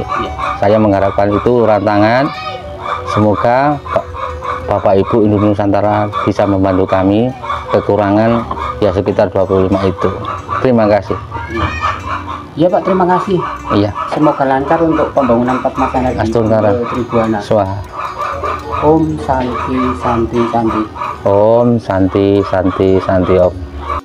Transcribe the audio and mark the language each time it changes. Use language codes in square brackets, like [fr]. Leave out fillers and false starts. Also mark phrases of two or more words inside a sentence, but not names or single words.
[id] Saya mengharapkan itu uluran tangan. Semoga Bapak Ibu Hindu Nusantara bisa membantu kami, kekurangan ya sekitar 25 itu. Terima kasih. Iya Pak, terima kasih. Iya. Semoga lancar untuk pembangunan Padmasana di Astungkara Tribuana. Swaha. [sa] ॐ शान्तिः शान्तिः शान्तिः. ॐ शान्तिः शान्तिः शान्तिः ॐ.